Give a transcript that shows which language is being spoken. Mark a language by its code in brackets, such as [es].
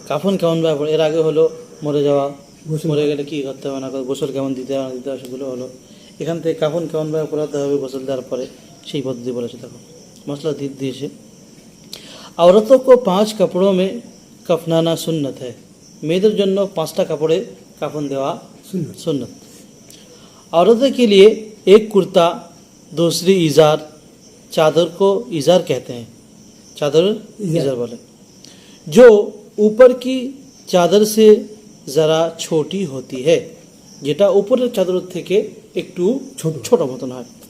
[bn] কাফন কেমন ব্যাপার, এর আগে হলো মরে যাওয়া, মরে গেলে কী করতে হবে না করতে, গোসল কেমন দিতে হবে না দিতে হবে সেগুলো হলো। এখান থেকে কাফন কেমন ভাবে পড়াতে হবে গোসল দেওয়ার পরে সেই পদ্ধতি বলেছে। দেখো মশলা দিয়েছে, [hi] औरतों को 5 कपड़ों में कफनाना सुन्नत है। [bn] मेয়েদের জন্য 5টা কাপড়ে কাফন দেওয়া सुन्नत। [hi] औरतों के लिए एक कुर्ता, दूसरी इजार, चादर को इजार कहते हैं, चादर इजार बोले, जो ऊपर की चादर से ज़रा छोटी होती है, [bn] যেটা উপরের চাদর থেকে একটু ছোট মতন হয়।